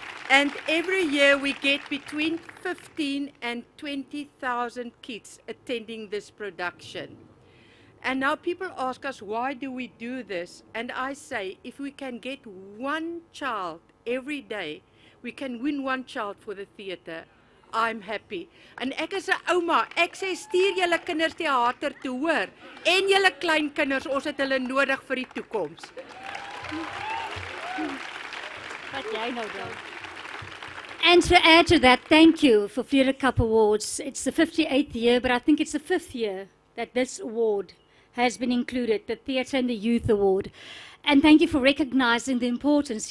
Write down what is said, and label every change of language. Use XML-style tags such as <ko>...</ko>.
<en>And every year we get between 15 and 20,000 kids attending this production. And now people ask us, why do we do this? And I say, if we can get one child every day, we can win one child for the theatre. I'm happy.</en> <af>En ek is 'n ouma. Ek sê stuur julle kinders teater toe, hoor. En julle klein kinders, ons het hulle nodig vir die toekoms. Wat jy nou doen.</af> <en>And to add to that, thank you for Fleur Cup Awards. It's the 58th year, but I think it's the 5th year that this award has been included, the Theatre and the Youth Award. And thank you for recognizing the importance.</en>